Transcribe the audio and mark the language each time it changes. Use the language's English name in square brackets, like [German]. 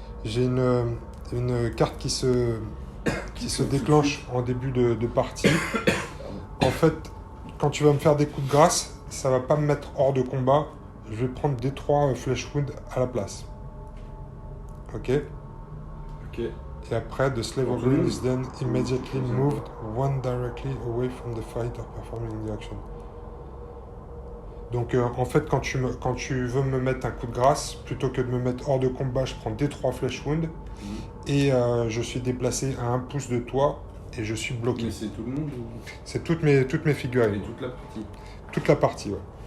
[French] J'ai une carte qui se déclenche en début de partie. En fait, quand tu vas me faire des coups de grâce, ça va pas me mettre hors de combat. Je vais prendre des 3 flesh wound à la place. Ok. Ok. Et après, [English] the slave of green is then immediately moved one directly away from the fighter performing the action. [French] Donc en fait, quand tu veux me mettre un coup de grâce, plutôt que de me mettre hors de combat, je prends des 3 flesh wound et je suis déplacé à 1 pouce de toi et je suis bloqué. Mais c'est tout le monde ou... C'est toutes mes figurines. Et toute la partie. Toute la partie, ouais.